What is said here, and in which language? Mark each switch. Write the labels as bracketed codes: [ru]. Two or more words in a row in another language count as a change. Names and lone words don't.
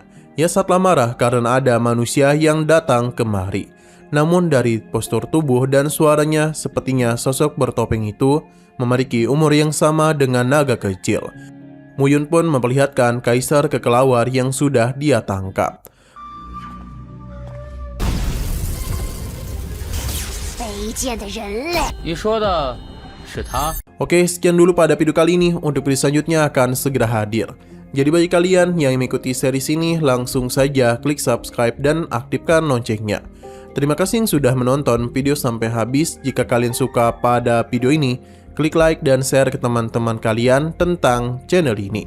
[id] Ia sangatlah marah karena ada manusia yang datang kemari. Namun dari postur tubuh dan suaranya, sepertinya sosok bertopeng itu memiliki umur yang sama dengan naga kecil. Muyun pun memperlihatkan kaisar kekelawar yang sudah dia tangkap. [zh] 卑贱的人类！你说的是他？ [id] Oke, sekian dulu pada video kali ini. Untuk video selanjutnya akan segera hadir. Jadi bagi kalian yang mengikuti series ini, langsung saja klik subscribe dan aktifkan loncengnya. Terima kasih yang sudah menonton video sampai habis. Jika kalian suka pada video ini, klik like dan share ke teman-teman kalian tentang channel ini.